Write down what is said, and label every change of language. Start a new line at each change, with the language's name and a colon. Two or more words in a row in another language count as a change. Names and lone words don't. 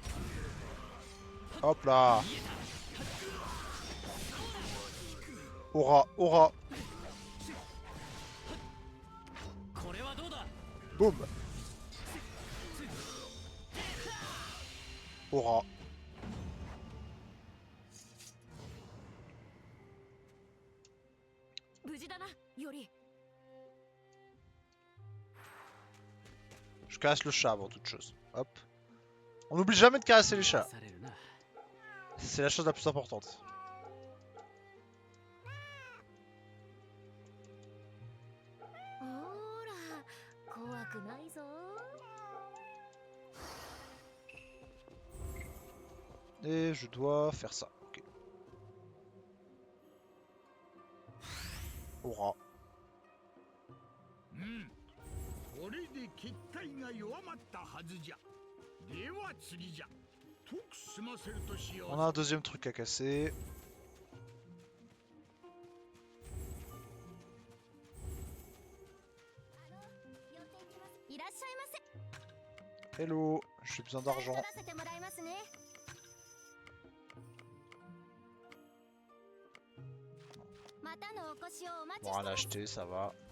French: Hop là. Aura, aura.
Japanese: これはどうだ。
French: Boum. Aura. Je caresse le chat avant toute chose. Hop. On n'oublie jamais de caresser les chats.
Japanese: されるな。
French: C'est la chose la plus importante. Et je dois faire ça. Ok. Aura.
Japanese: これで結界が弱まったはずじゃでは次じゃとく済ませるとしよ
French: On a un deuxième truc à casser. Hello, j'ai besoin d'argent. Bon, rien à acheter, ça va.